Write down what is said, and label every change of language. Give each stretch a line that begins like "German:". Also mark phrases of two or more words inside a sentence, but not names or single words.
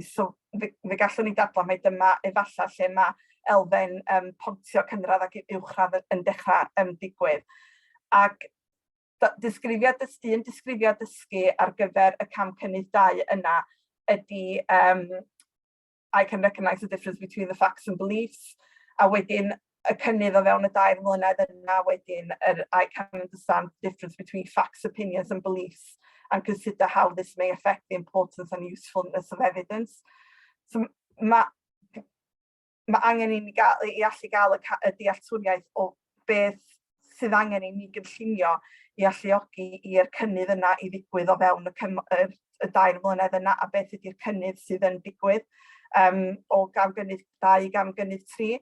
Welsh: So fe gallwn ni dadlau mai dyma efallai lle mae elfen pontio cynradd ac uwchradd yn dechrau digwydd. Ac disgrifiad dysgu ar gyfer y cam cynnydd 2 yna ydy
English: I can recognise the difference between the facts and beliefs.
Welsh: A wedyn y cynnydd o fewn y 2 mlynedd yna wedyn
English: I can understand the difference between facts, opinions and beliefs and consider how this may affect the importance and usefulness of evidence.
Welsh: So mae angen i ni allu gael y dealltwriaeth o beth sydd angen i ni gynllunio i alluogi i'r cynnydd yna i ddigwydd o fewn y 2 mlynedd yna a beth ydy'r cynnydd sydd yn digwydd o gam cynnydd 2 i gam cynnydd 3.